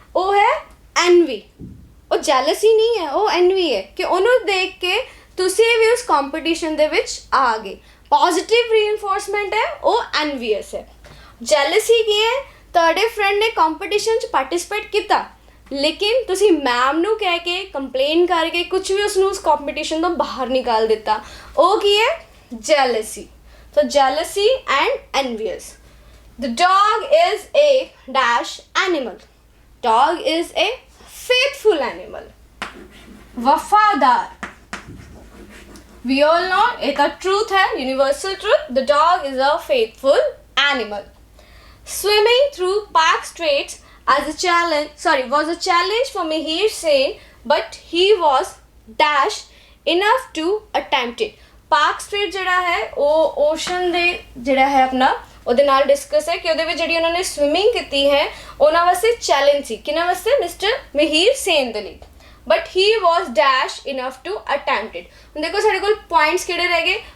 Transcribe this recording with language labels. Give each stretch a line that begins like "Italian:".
Punjabi: ਉਹ ਹੈ ਐਨਵੀ. ਉਹ ਜੈਲਸੀ ਨਹੀਂ ਹੈ, ਉਹ ਐਨਵੀ ਹੈ ਕਿ ਉਹਨੂੰ ਦੇਖ ਕੇ ਤੁਸੀਂ ਵੀ ਉਸ ਕੰਪੀਟੀਸ਼ਨ ਦੇ ਵਿੱਚ ਆ ਗਏ. ਪੋਜ਼ਿਟਿਵ ਰੀਇਨਫੋਰਸਮੈਂਟ ਹੈ, ਉਹ ਐਨਵੀਅਸ ਹੈ. ਜੈਲਸੀ ਕੀ ਹੈ? ਤੁਹਾਡੇ ਫਰੈਂਡ ਨੇ ਕੰਪੀਟੀਸ਼ਨ 'ਚ ਪਾਰਟਿਸਿਪੇਟ ਕੀਤਾ ਲੇਕਿਨ ਤੁਸੀਂ ਮੈਮ ਨੂੰ ਕਹਿ ਕੇ ਕੰਪਲੇਨ ਕਰਕੇ ਕੁਝ ਵੀ ਉਸਨੂੰ ਉਸ ਕੰਪੀਟੀਸ਼ਨ ਤੋਂ ਬਾਹਰ ਨਿਕਾਲ ਦਿੱਤਾ. ਉਹ ਕੀ ਹੈ? Jealousy.
English: So jealousy and envious. The dog is a dash animal. Dog is a faithful animal.
Hindi: वफादार.
English: We all know
Hindi: एक truth है,
English: universal truth. The dog is a faithful animal. Swimming through Park Straits was a challenge for Mihir Sen, but he was dash enough to attempt it.
Punjabi: Park street ਜਿਹੜਾ ਹੈ ਉਹ ocean ਦੇ ਜਿਹੜਾ ਹੈ ਆਪਣਾ ਉਹਦੇ ਨਾਲ ਡਿਸਕਸ ਹੈ ਕਿ ਉਹਦੇ ਵਿੱਚ ਜਿਹੜੀ ਉਹਨਾਂ ਨੇ ਸਵਿਮਿੰਗ ਕੀਤੀ ਹੈ ਉਹਨਾਂ ਵਾਸਤੇ ਚੈਲੰਜ ਸੀ. ਕਿਹਨਾਂ ਵਾਸਤੇ? ਮਿਸਟਰ ਮਿਹੀਰ ਸੇਨ ਦੇ ਲਈ.
English: But he was dash enough to attempt it.
Punjabi: ਹੁਣ ਦੇਖੋ ਸਾਡੇ ਕੋਲ ਪੁਆਇੰਟਸ ਕਿਹੜੇ ਰਹਿ ਗਏ?